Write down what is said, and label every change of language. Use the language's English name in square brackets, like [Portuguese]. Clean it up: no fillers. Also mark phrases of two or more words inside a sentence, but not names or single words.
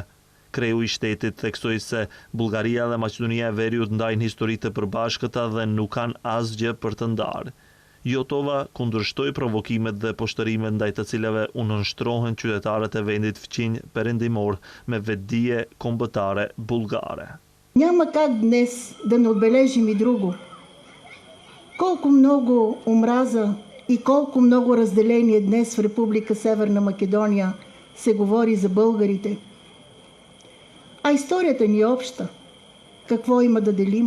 [Albanian] Kreu i shtetit theksoi se Bullgaria dhe Maqedonia e Veriut ndajnë histori të përbashkëta dhe nuk kanë asgjë për të ndarë. Jotova kundërshtoi provokimet dhe poshtërimet ndaj të cilave u nënshtrohen qytetarët e vendit fqinj perëndimor me vetdije kombëtare bullgare. [Bulgarian] Няма как днес да не отбележим и друго. Колко много омраза и колко много разделение днес в Република Северна Македония се говори за българите. А историята ни е обща. Какво има да делим?